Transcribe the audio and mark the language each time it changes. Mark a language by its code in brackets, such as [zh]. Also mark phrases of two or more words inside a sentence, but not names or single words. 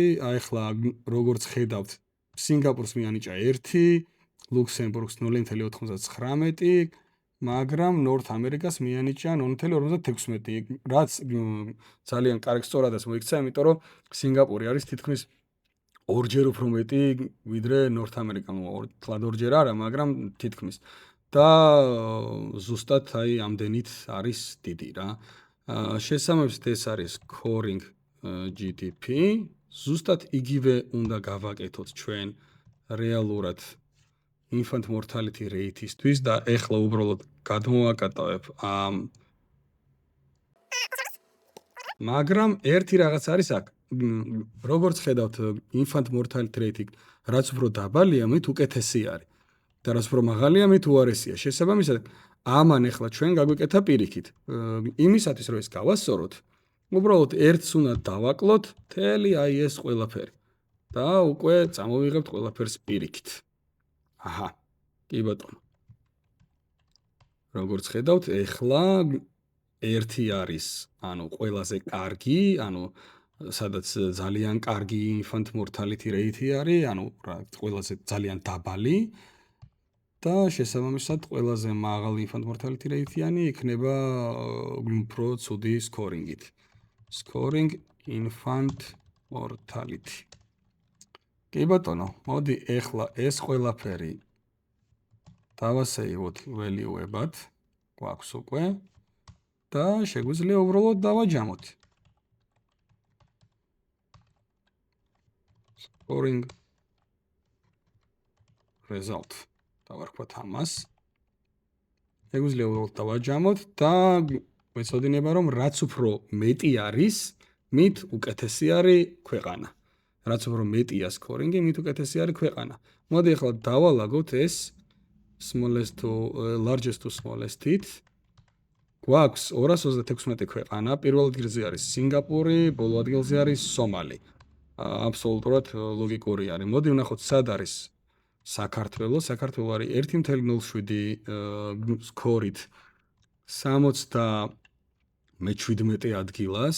[ka] ახლა როგორც ხედავთ, სინგაპურს მიანიჭა 1, ლუქსემბურგს 0.99, მაგრამ ნორთ ამერიკას მიანიჭა 0.56, რაც ძალიან კარგ სწორადაც მოიქცა, იმიტომ რომ სინგაპური არის თითქმის ორჯერ უფრო მეტი ვიდრე ნორთ ამერიკა, თლად ორჯერ არა, მაგრამ თითქმის. და ზუსტად აი ამდენით არის დიდი რა. შესაბამისად ეს არის [en] scoring GDP, [ka] ზუსტად იგივე უნდა გავაკეთოთ ჩვენ რეალურად [en] infant mortality rate- [ka] ისთვის და ეხლა უბრალოდ გადმოვაკატავებ ამ მაგრამ ერთი რაღაც არის აქ. როგორც ხედავთ, [en] infant mortality rate [ka] რაც უფრო დაბალია, მით უკეთესი არის. და რაც უფრო მაღალია, მით უარესია. შესაბამისად, ამან ეხლა ჩვენ გაგვიკეთა პირიქით. იმისათვის რომ ეს გავასწოროთ, უბრალოდ ერთს უნდა დავაკლოთ, მთელი აი ეს ყველაფერი. და უკვე წამოვიღებთ ყველაფერს პირიქით. აჰა, კი ბატონო. როგორც ხედავთ, ეხლა 1 არის, ანუ ყველაზე კარგი, ანუ სადაც ძალიან კარგი [en] infant mortality rate [ka] არის, ანუ ყველაზე ძალიან დაბალი და შესაბამისად ყველაზე მაღალი [en] infant mortality rate- [ka] იანი იქნება უფრო ცუდი scoring-ით. [en] Scoring infant mortality. [ka] კი ბატონო, მოდი ეხლა ეს ყველაფერი დავასეივოთ value-ებად, გვაქვს უკვე და შეგვიძლია უბრალოდ დავაჯამოთ. [en] Scoring result. [ka] დავარქვათ ამას. შეგვიძლია უბრალოდ დავაჯამოთ და ვეცოდინება რომ რაც უფრო მეტი არის, მით უკეთესი არის ქვეყანა. რაც უფრო მეტია scoring-ი, მით უკეთესი არის ქვეყანა. მოდი ახლა დავალაგოთ ეს [en] smallest to largest to smallest- [ka] ით. გვაქვს 236 ქვეყანა, პირველ ადგილზე არის სინგაპური, ბოლო ადგილზე არის სომალი. აბსოლუტურად ლოგიკური არის. მოდი ვნახოთ სად არის საქართველო. საქართველო არის 1.07 სკორით 77 ადგილას.